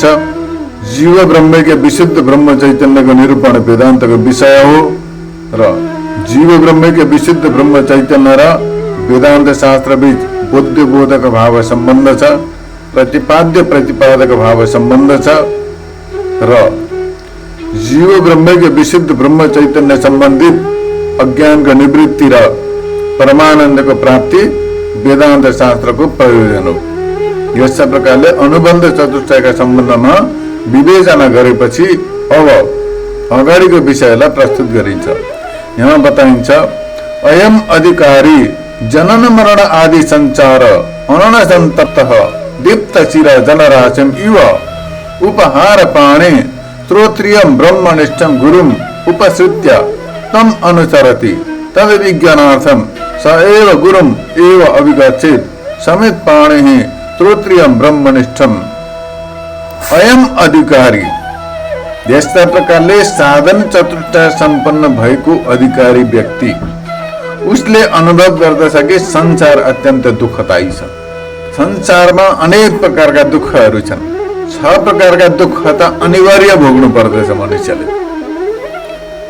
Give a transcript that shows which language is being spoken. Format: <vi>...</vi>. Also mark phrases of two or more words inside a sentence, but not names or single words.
<ne>जीव ब्रह्मकै विशुद्ध ब्रह्म चैतन्यको निरूपण वेदान्तको विषय हो र जीव ब्रह्मकै विशुद्ध ब्रह्म चैतन्य र वेदान्त शास्त्र बीच बुद्धि बोधक भाव सम्बन्ध छ, प्रतिपाद्य प्रतिपादक भाव सम्बन्ध छ र जीव ब्रह्मकै विशुद्ध ब्रह्म चैतन्य सम्बन्धित अज्ञानको निवृत्ति र परमानन्दको प्राप्ति वेदान्त शास्त्रको प्रयोजन हो। यस प्रकारले अनुबन्ध चतुष्टयका सम्बन्धमा विवेचना गरेपछि अब अगाडिको विषयलाई प्रस्तुत गरिन्छ। यहाँ बताइन्छ,</ne> <sa>अयम अधिकारी जनन मरण आदि संचार अननसन्तप्तः दीप्त चिर जलराशिं इव उपहार पाणे श्रोत्रियं ब्रह्मनिष्ठं गुरुम् उपसृत्य तम् अनुसरति तद विज्ञानार्थं स एव गुरुम् एव अभिगच्छेत् समित पाणिः श्रोत्रियं ब्रह्मनिष्ठम्। अयम अधिकारी</sa> <ne>यस्ता प्रकारले साधन चतुष्टय सम्पन्न भएको अधिकारी व्यक्ति उसले अनुभव गर्दछ कि संसार अत्यन्त दुःखदायी छ। संसारमा अनेक प्रकारका दुःखहरू छन्। 6 प्रकारका दुःख त अनिवार्य भोग्नु पर्दछ मनुष्यले।</ne>